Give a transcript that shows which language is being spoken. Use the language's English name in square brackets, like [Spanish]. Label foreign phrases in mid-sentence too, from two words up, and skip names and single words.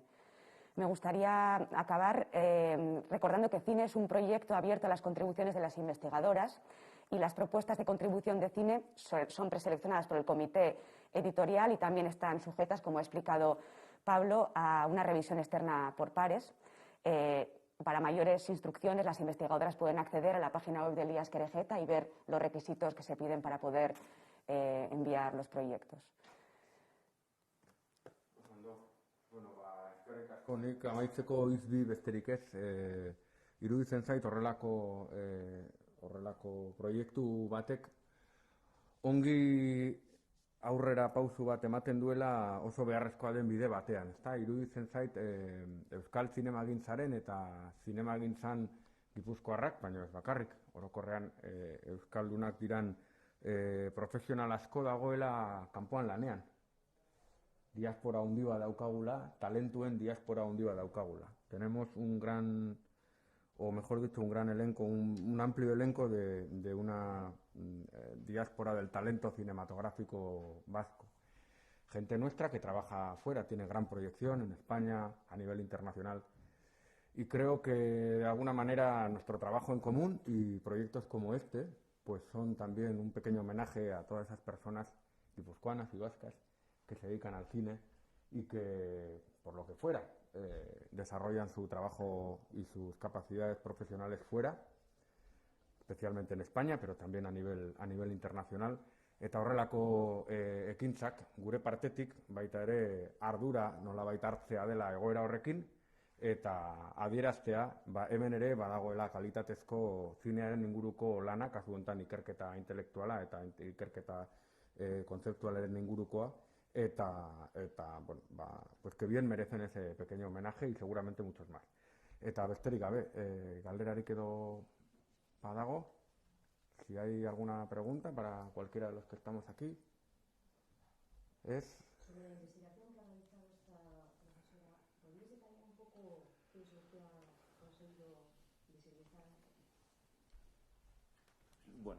[Spanish] Me gustaría acabar recordando que Cine es un proyecto abierto a las contribuciones de las investigadoras y las propuestas de contribución de cine son preseleccionadas por el comité editorial y también están sujetas, como ha explicado Pablo, a una revisión externa por pares. Para mayores instrucciones, las investigadoras pueden acceder a la página web de Elías Querejeta y ver los requisitos que se piden para poder enviar los proyectos. [Basque] Nik amaitzeko izbi besterik ez, iruditzen zait horrelako proiektu batek ongi aurrera pausu bat ematen duela oso beharrezkoa den bide batean. Iruditzen zait euskal zinemagintzaren eta zinemagintzan gipuzkoarrak, baina ez bakarrik, orokorrean euskaldunak diran profesional asko dagoela kanpoan lanean. Diaspora handi bat daukagula, talentuen diaspora handi bat daukagula. [Spanish] Tenemos un gran, o mejor dicho, un gran elenco, un amplio elenco de una diáspora del talento cinematográfico vasco. Gente nuestra que trabaja fuera, tiene gran proyección en España, a nivel internacional. Y creo que de alguna manera nuestro trabajo en común y proyectos como este, pues son también un pequeño homenaje a todas esas personas guipuzcoanas y vascas que se dedican al cine y que, por lo que fuera, desarrollan su trabajo y sus capacidades profesionales fuera, especialmente en España, pero también a nivel internacional. [Basque] Eta horrelako ekintzak gure partetik baita ere ardura nolabait hartzea dela egoera horrekin eta adieraztea hemen ere badagoela kalitatezko zinearen inguruko lana, kasu honetan ikerketa intelektuala eta ikerketa kontzeptualaren ingurukoa eta bueno, [Spanish] pues que bien merecen ese pequeño homenaje y seguramente muchos más. [Basque] Eta besterik gabe, galderarik edo badago? [Spanish] Si hay alguna pregunta para cualquiera de los que estamos aquí, es... Sobre la investigación que ha realizado esta profesora, ¿podrías detallar un poco qué es lo que ha conseguido visibilizar? Bueno,